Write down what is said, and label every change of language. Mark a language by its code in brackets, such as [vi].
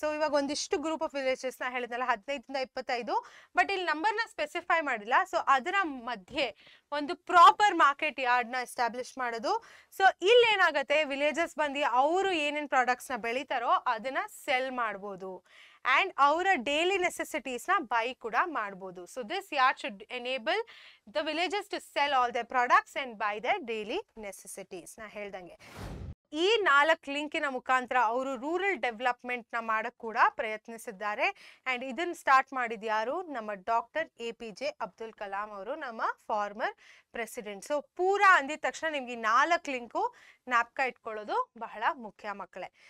[kn] So ಇವಾಗ ಒಂದಿಷ್ಟು group of villages ನ ಹೇಳಿದ್ನಲ್ಲ 15 ಇಂದ 25, ಬಟ್ ಇಲ್ಲಿ ನಂಬರ್ ನ ಸ್ಪೆಸಿಫೈ ಮಾಡಿಲ್ಲ. ಸೊ ಅದರ ಮಧ್ಯೆ ಒಂದು ಪ್ರಾಪರ್ ಮಾರ್ಕೆಟ್ ಯಾರ್ಡ್ ನ ಎಸ್ಟಾಬ್ಲಿಷ್ ಮಾಡೋದು. ಸೊ ಇಲ್ಲಿ ಏನಾಗುತ್ತೆ? ವಿಲೇಜಸ್ ಬಂದು ಅವರು ಏನೇನ್ ಪ್ರಾಡಕ್ಟ್ಸ್ ನ ಬೆಳಿತಾರೋ ಅದನ್ನ ಸೆಲ್ ಮಾಡ್ಬೋದು, [en] and our daily necessities [kn] na buy kuda ಮಾಡಬಹುದು. [en] So this yard should enable the villagers to sell all their products and buy their daily necessities. [kn] na ಹೇಳ್ದಂಗೆ ಈ 4 ಲಿಂಕಿನ ಮುಖಾಂತರ ಅವರು ರೂರಲ್ ಡೆವಲಪ್ಮೆಂಟ್ ನ ಮಾಡಕ್ ಕೂಡ ಪ್ರಯತ್ನಿಸಿದ್ದಾರೆ. ಅಂಡ್ ಇದನ್ನ ಸ್ಟಾರ್ಟ್ ಮಾಡಿದ ಯಾರು? ನಮ್ಮ ಡಾಕ್ಟರ್ APJ ಅಬ್ದುಲ್ ಕಲಾಂ ಅವರು, ನಮ್ಮ ಫಾರ್ಮರ್ ಪ್ರೆಸಿಡೆಂಟ್. ಸೊ ಪೂರಾ ಅಂದಿದ ತಕ್ಷಣ ನಿಮ್ಗೆ 4 ಲಿಂಕು ಜ್ಞಾಪಕ ಇಟ್ಕೊಳ್ಳೋದು ಬಹಳ ಮುಖ್ಯ ಮಕ್ಕಳೇ.